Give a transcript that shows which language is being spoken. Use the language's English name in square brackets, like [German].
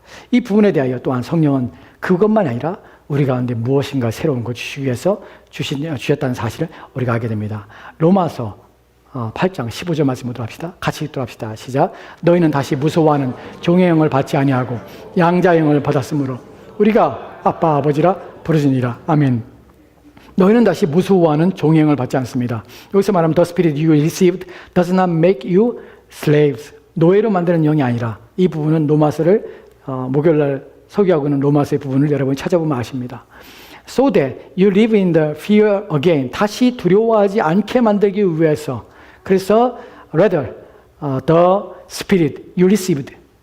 [Korean] 이 부분에 대하여 또한 성령은 그것만 아니라 우리 가운데 무엇인가 새로운 걸 주시기 위해서 주셨다는 사실을 우리가 알게 됩니다. 로마서 8장 15절 말씀 보도록 합시다. 같이 읽도록 합시다. 시작. 너희는 다시 무서워하는 종의 영을 받지 아니하고 양자의 영을 받았으므로 우리가 아빠 아버지라 부르짖으리라. 아멘. 너희는 다시 무서워하는 종의 영을 받지 않습니다. 여기서 말하면 [English] the spirit you received does not make you slaves. [Korean] 노예로 만드는 영이 아니라, 이 부분은 로마서를 목요일날 설교하고 있는 로마서의 부분을 여러분이 찾아보면 아십니다. [English] So that you live in the fear again. [Korean] 다시 두려워하지 않게 만들기 위해서. 그래서 [English] rather the spirit you received.